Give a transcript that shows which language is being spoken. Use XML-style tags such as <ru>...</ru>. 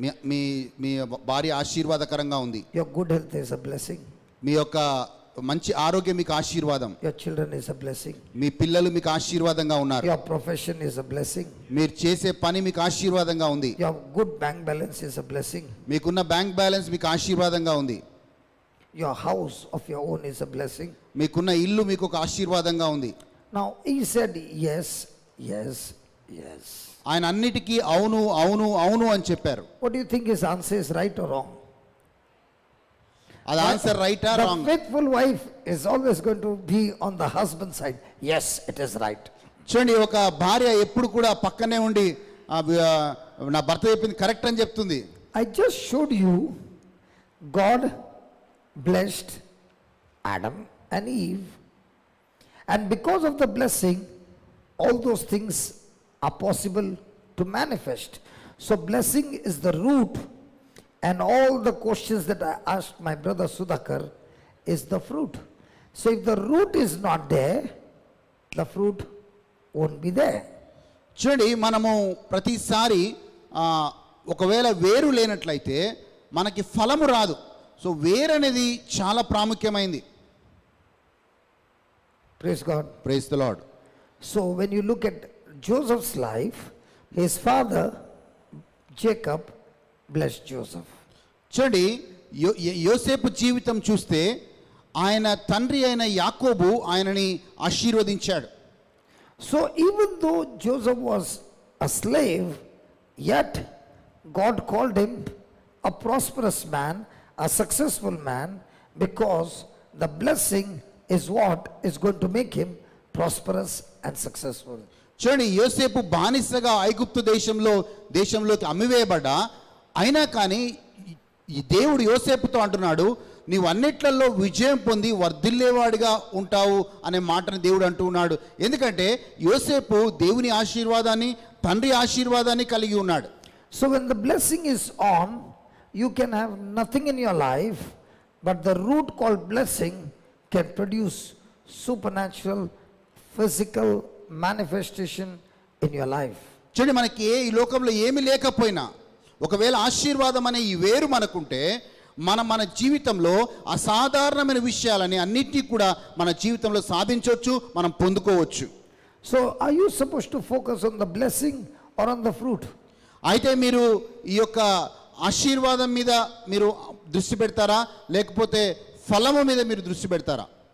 <te>మీ మీ భార్య ఆశీర్వాదకరంగా ఉంది.</te> <en>Your good health is a blessing.</en> <te>మీ యొక్క మంచి ఆరోగ్యం మీకు ఆశీర్వాదం.</te> <en>Your children is a blessing.</en> <te>మీ పిల్లలు మీకు ఆశీర్వాదంగా ఉన్నారు.</te> <en>Your profession is a blessing.</en> <te>మీరు చేసే పని మీకు ఆశీర్వాదంగా ఉంది.</te> <en>Your good bank balance is a blessing.</en> <te>మీకున్న బ్యాంక్ బ్యాలెన్స్ మీకు ఆశీర్వాదంగా ఉంది.</te> <en>Your house of your own is a blessing.</en> <te>మీకున్న ఇల్లు మీకు ఒక ఆశీర్వాదంగా ఉంది.</te> <en>Now he said yes, yes, yes.</en> <te>ఆయన అన్నిటికీ అవును అవును అవును అని చెప్పారు.</te> <en>What do you think his answer is, right or wrong?</en> <te>అది ఆన్సర్ రైటా</te> <en>The wrong? faithful wife is always going to be on the husband side. Yes, it is right.</en> <te>చూడండి, ఒక భార్య ఎప్పుడు కూడా పక్కనే ఉండి నా భర్త చెప్పింది కరెక్ట్ అని చెప్తుంది.</te> <en>I just showed you God blessed Adam and Eve, and because of the blessing all those things are possible to manifest. So blessing is the root, and all the questions that I asked my brother Sudhakar is the fruit. So if the root is not there, the fruit won't be there.</en> <te>చూడండి, మనము ప్రతిసారి ఒకవేళ వేరు లేనట్లయితే మనకి ఫలము రాదు. So వేరు అనేది చాలా ప్రాముఖ్యమైంది.</te> <en>Praise God. Praise the Lord. So when you look at Joseph's life, his father Jacob blessed Joseph.</en> <te>చూడండి, యోసేపు జీవితం చూస్తే ఆయన తండ్రి అయిన యాకోబు ఆయనని ఆశీర్వదించాడు.</te> <en>So even though Joseph was a slave, yet God called him a prosperous man, a successful man, because the blessing is what is going to make him prosperous and successful.</en> <te>చూడండి, యోసేపు బానిసగా ఐగుప్తు దేశంలోకి అమ్మివేయబడ్డా, అయినా కానీ ఈ దేవుడు యోసేపుతో అంటున్నాడు, నీవు అన్నిట్లలో విజయం పొంది వర్ధిల్లేవాడిగా ఉంటావు అనే మాటను దేవుడు అంటున్నాడు. ఎందుకంటే యోసేపు దేవుని ఆశీర్వాదాన్ని, తండ్రి ఆశీర్వాదాన్ని కలిగి ఉన్నాడు.</te> <en>So when the blessing is on, you can have nothing in your life, but the root called blessing can produce supernatural, physical manifestation in your life.</en> <te>చూడండి, మనకి ఈ లోకంలో ఏమీ లేకపోయినా ఒకవేళ ఆశీర్వాదం అనే ఈ వేరు మనకుంటే మన జీవితంలో అసాధారణమైన విషయాలని అన్నిటినీ కూడా మన జీవితంలో సాధించవచ్చు, మనం పొందుకోవచ్చు.</te> <en>So are you supposed to focus on the blessing or on the fruit?</en> <te>అయితే మీరు ఈ యొక్క ఆశీర్వాదం మీద మీరు దృష్టి పెడతారా, లేకపోతే ఫలము మీద మీరు దృష్టి పెడతారా?</te>